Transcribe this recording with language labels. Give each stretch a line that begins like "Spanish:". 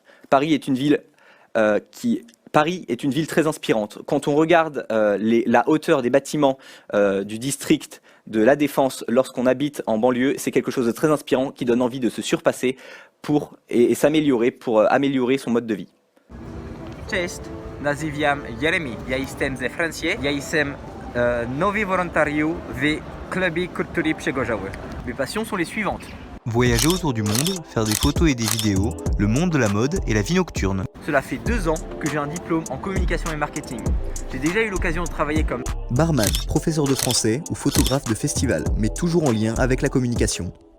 French: Paris est une ville très inspirante. Quand on regarde la hauteur des bâtiments du district de la Défense lorsqu'on habite en banlieue, c'est quelque chose de très inspirant qui donne envie de se surpasser et s'améliorer pour améliorer son mode de vie.
Polish: Cześć, nazywam Jeremy. Ja jestem ze Francji. Ja jestem nowy wolontariusz w klubie kultury Przegorzały.
French: Mes passions sont les suivantes. Voyager autour du monde, faire des photos et des vidéos, le monde de la mode et la vie nocturne. Cela fait 2 ans que j'ai un diplôme en communication et marketing. J'ai déjà eu l'occasion de travailler comme barman, professeur de français ou photographe de festival, mais toujours en lien avec la communication.